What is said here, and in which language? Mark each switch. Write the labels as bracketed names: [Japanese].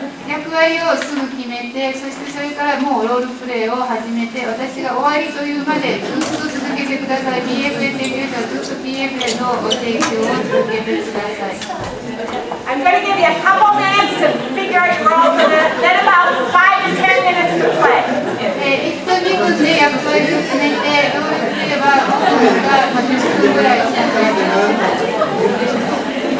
[Japanese] 役割をすぐ決めて、そしてそれからもうロールプレイを始めて、私が終わりというまでずっと続けてください。 PFA 提供者はずっと PFA の提供を続けてください。 [English] I'm going to give you a couple minutes to figure out your roles, and then about 5 to 10 minutes to play. [Japanese] 1分2分で役割を決めて、ロールプレイは僕が10分ぐらいしかやります。